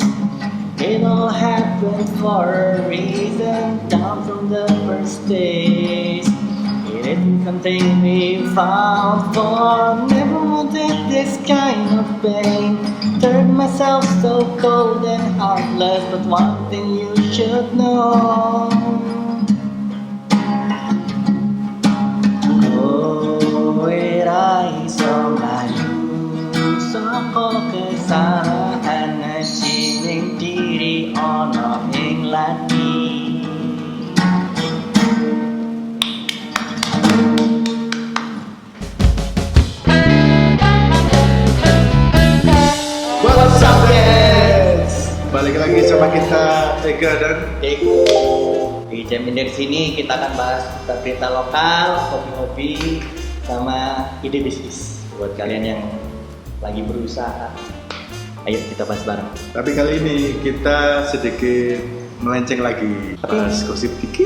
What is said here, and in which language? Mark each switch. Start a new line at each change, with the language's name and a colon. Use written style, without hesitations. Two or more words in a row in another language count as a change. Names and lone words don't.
English: It all happened for a reason, down from the first days. It isn't something we found for. Never wanted this kind of pain. Turned myself so cold and heartless, but one thing you should know.
Javanese: Kowe iso mlayu saka kesalahan ning diri ana ing lati.
English: What's up guys?
Indonesian: Balik lagi sama kita Ega dan Eko. Di jam dari sini kita akan bahas tentang berita lokal, hobi-hobi, sama ide bisnis buat kalian yang lagi berusaha. Ayo kita bahas bareng. Tapi kali ini kita sedikit melenceng lagi, bahas gosip dikit.